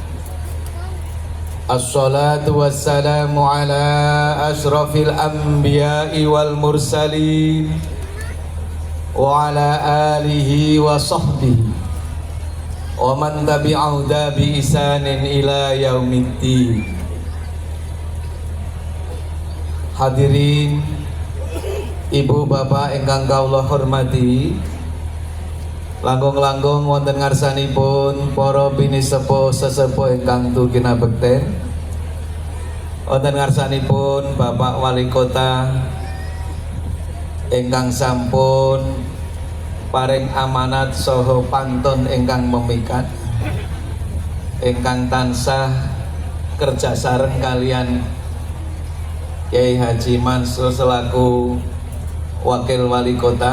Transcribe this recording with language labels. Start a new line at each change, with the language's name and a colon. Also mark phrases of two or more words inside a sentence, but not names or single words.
Arabic: الصلاة والسلام على أشرف الأنبياء والمرسلين وعلى آله وصحبه ومن تبعه بإحسان إلى يوم الدين.
Javanese: Hadirin ibu bapak ingkang kawula hormati, langkung-langkung wonten ngarsanipun para pinisepuh sesepuh ingkang tugina bekten, wonten ngarsanipun Bapak Wali Kota ingkang sampun paring amanat saha pantun ingkang memikat, ingkang tansah kerja sareng kalian Kyai Haji Mansur selaku Wakil Wali Kota.